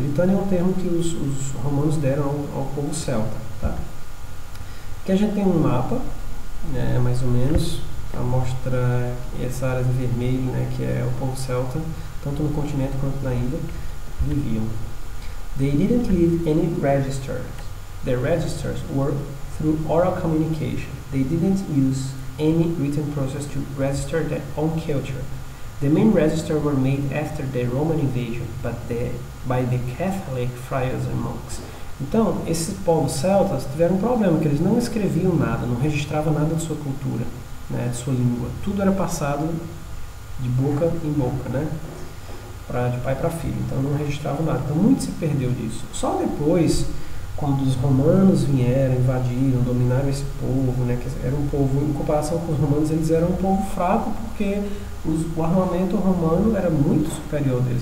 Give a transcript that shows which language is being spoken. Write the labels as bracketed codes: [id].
[pt] Britânia é um termo que os romanos deram ao povo celta, tá? Aqui a gente tem um mapa, né, mais ou menos, para mostrar essa área de vermelho, né, que é o povo celta, tanto no continente quanto na ilha, viviam. [en] They didn't leave any registers. Their registers were through oral communication. They didn't use any written process to register their own culture. The main registers were made after the Roman invasion, but by the Catholic friars and monks. [pt] Então, esses povos celtas tiveram um problema, que eles não escreviam nada, não registravam nada de sua cultura, né, de sua língua. Tudo era passado de boca em boca, né? de pai para filho, então não registravam nada. Então muito se perdeu disso. Só depois, quando os romanos vieram, invadiram, dominaram esse povo, né, que era um povo, em comparação com os romanos, eles eram um povo fraco porque o armamento romano era muito superior deles.